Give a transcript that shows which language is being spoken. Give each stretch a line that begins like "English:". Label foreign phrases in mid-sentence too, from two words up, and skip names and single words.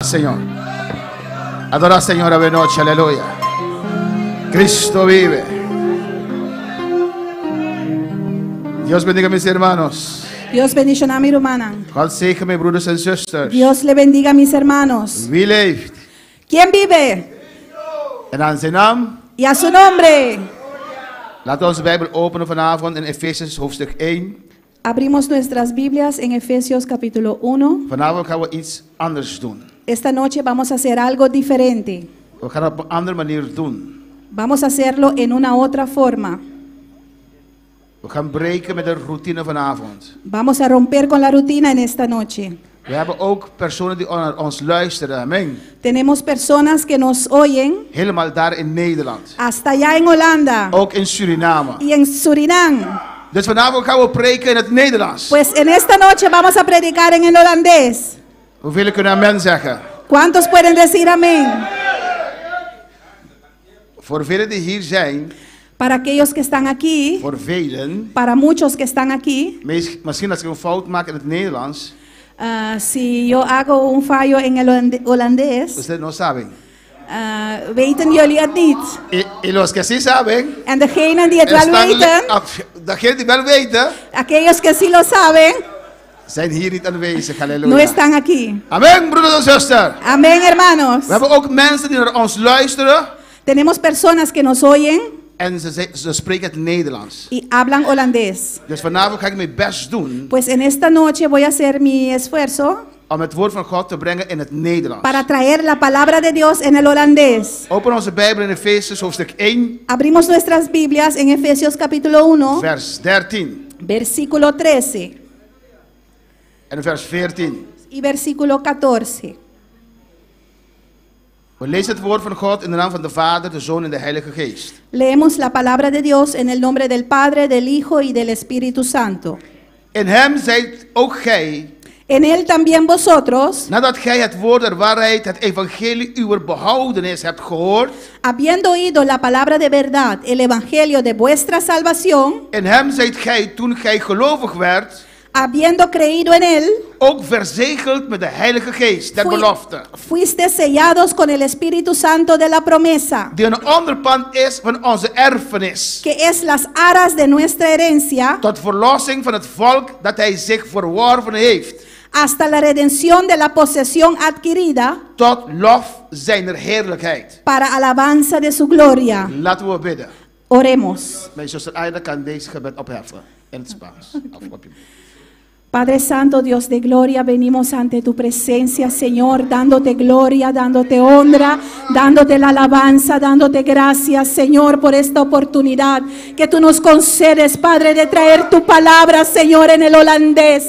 Spanish: Señor. Adora al Señor a noche, aleluya. Cristo vive. Dios bendiga a mis hermanos. Dios bendiga mi hermana.
Dutch: God zegen mijn broeders en zusters.
Spanish: Dios le bendiga a mis hermanos.
Dutch: Wie leeft?
Spanish: ¿Quién vive?
Dutch: En aan zijn naam.
Spanish: Y a su nombre.
Dutch: Laten we onze Bijbel openen vanavond in Efesiërs hoofdstuk 1.
Spanish: Abrimos nuestras Biblias en Efesios capítulo 1.
Dutch: Vanavond gaan we iets anders doen.
Spanish: Esta noche vamos a hacer algo diferente.
Dutch: We gaan het op een andere manier doen.
Spanish: Vamos a hacerlo en una otra forma.
Dutch: We gaan breken met de routine vanavond.
Spanish: Vamos a romper con la rutina en esta noche.
Dutch: We hebben ook personen die naar ons luisteren. Amen.
Spanish: Tenemos personas que nos oyen
Dutch: Helemaal daar in Nederland.
Spanish: hasta allá en Holanda
Dutch: Ook in Suriname.
Spanish: y en Surinam.
Dutch: Dus vanavond gaan we preken in het Nederlands.
Spanish: Pues en esta noche vamos a predicar en el holandés.
Dutch: Hoeveel kunnen amen zeggen?
Spanish: ¿Cuántos pueden decir amén?
Dutch: Voor velen die hier zijn,
Spanish: Para aquellos que están aquí,
Dutch: voor velen,
Spanish: para muchos que están aquí,
Dutch: misschien als ik een fout maak in het Nederlands,
Spanish: si yo hago un fallo en el holandés, ustedes no saben.
Dutch: weten jullie het niet.
Spanish: Y los que sí saben,
Dutch: En degenen die het wel weten, degenen die wel weten,
Spanish: aquellos que sí lo saben,
Dutch: zijn hier niet aanwezig. Halleluja.
Spanish: no están aquí.
Dutch: Amen, broeders en zusters.
Spanish: Amén, hermanos.
Dutch: We hebben ook mensen die naar ons luisteren
Spanish: Tenemos personas que nos oyen
Dutch: en ze spreken het Nederlands.
Spanish: y hablan holandés.
Dutch: Dus vanavond ga ik mijn best doen
Spanish: Pues en esta noche voy a hacer mi esfuerzo
Dutch: om het woord van God te brengen in het Nederlands.
Spanish: para traer la palabra de Dios en el holandés.
Dutch: Open onze Bijbel in Efesiërs hoofdstuk 1,
Spanish: Abrimos nuestras Biblias en Efesios capítulo 1,
Dutch: vers 13
Spanish: versículo 13
Dutch: en vers 14.
Spanish: y versículo 14.
Dutch: We lezen het woord van God in de naam van de Vader, de Zoon en de Heilige Geest.
Spanish: Leemos la palabra de Dios en el nombre del Padre, del Hijo y del Espíritu Santo.
Dutch: In hem zijt ook gij,
Spanish: En él también vosotros,
Dutch: nadat gij het woord der waarheid, het evangelie uwer behoudenis hebt gehoord,
Spanish: habiendo oído la palabra de verdad, el evangelio de vuestra salvación,
Dutch: in hem zijt gij, toen gij gelovig werd,
Spanish: habiendo creído en él,
Dutch: ook verzegeld met de Heilige Geest der belofte,
Spanish: fuiste sellados con el Espíritu Santo de la promesa,
Dutch: die een onderpand is van onze erfenis,
Spanish: que es las aras de nuestra herencia,
Dutch: tot verlossing van het volk dat hij zich verworven heeft,
Spanish: hasta la redención de la posesión adquirida,
Dutch: tot lof zijner heerlijkheid.
Spanish: para alabanza de su gloria.
Dutch: Laten we bidden.
Spanish: Oremos.
Dutch: Mijn zuster Aida kan deze gebed opheffen in het Spaans.
Spanish: Padre Santo, Dios de gloria, venimos ante tu presencia, Señor, dándote gloria, dándote honra, dándote la alabanza, dándote gracias, Señor, por esta oportunidad que tú nos concedes, Padre, de traer tu palabra, Señor, en el holandés.